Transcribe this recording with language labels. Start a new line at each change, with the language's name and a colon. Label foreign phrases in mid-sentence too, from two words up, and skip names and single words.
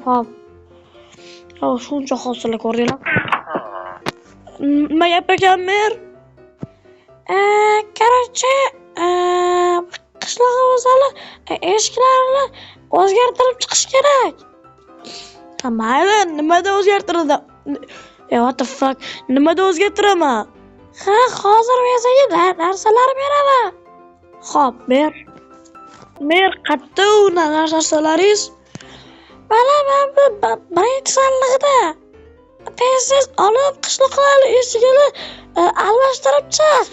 Uzbek: Shuncha hosillar ko'rdinglar. Nima gap ekan Mer? Короче, qishlog'imiz hali eshiklarini o'zgartirib chiqish kerak. Mayli, nimada o'zgartiradi?
English: What the fuck?
Uzbek: Nimada o'zgartiraman? Hozir menga narsalar beraman. Xo'p, Mer, qayerda u narsalaringiz? Mana birinchi sandiqda. Tez olib qishloqlar eshigiga almashtirib chiq.